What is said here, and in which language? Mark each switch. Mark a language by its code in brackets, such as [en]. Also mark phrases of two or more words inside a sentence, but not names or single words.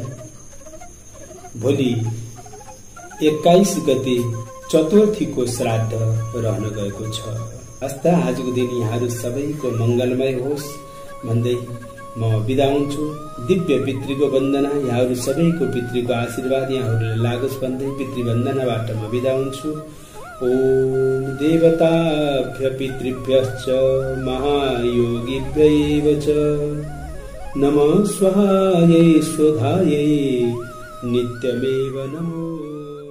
[ne] भोलि 21 गते चतुर्थीको श्राद्ध रहन गएको छ। हस्ता आजको दिन यहाँहरू सबैको मंगलमय होस् भन्दै म बिदा हुन्छु। दिव्य पितृको वन्दना, यहाँहरू सबैको पितृको आशीर्वाद यहाँहरूलाई लागोस् भन्दै पितृवन्दनाबाट म बिदा हुन्छु। [sa] ओम देवताभ्य पितृभ्यश्च महायोगिभ्यैव च नमः स्वाहायै स्वधायै नित्यमेव नमो।